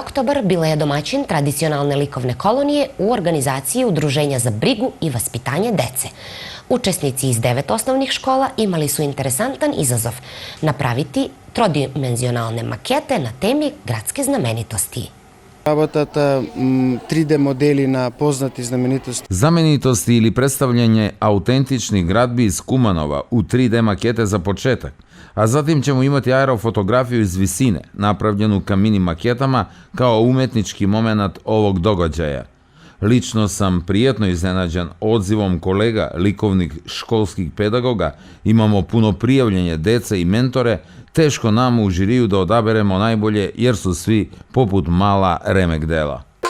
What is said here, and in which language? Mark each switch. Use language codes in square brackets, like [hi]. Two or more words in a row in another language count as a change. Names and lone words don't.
[sr] oktobar bila je domaćin tradicionalne likovne kolonije u organizaciji Udruženja za brigu i vaspitanje dece. Učesnici iz 9 osnovnih škola imali su interesantan izazov napraviti trodimenzionalne makete na temi gradske znamenitosti. [mk] Работат 3D модели на познати знаменитости. [sr] Znamenitosti ili predstavljanje autentičnih gradbi iz Kumanova u 3D makete za početak, a zatim ćemo imati aerofotografiju iz visine, napravljenu ka mini maketama kao umetnički moment ovog događaja. Lično sam prijetno iznenađen odzivom kolega likovnih školskih pedagoga, imamo puno prijavljenje dece i mentore, teško nam u žiriju da odaberemo najbolje jer su svi poput mala remek dela.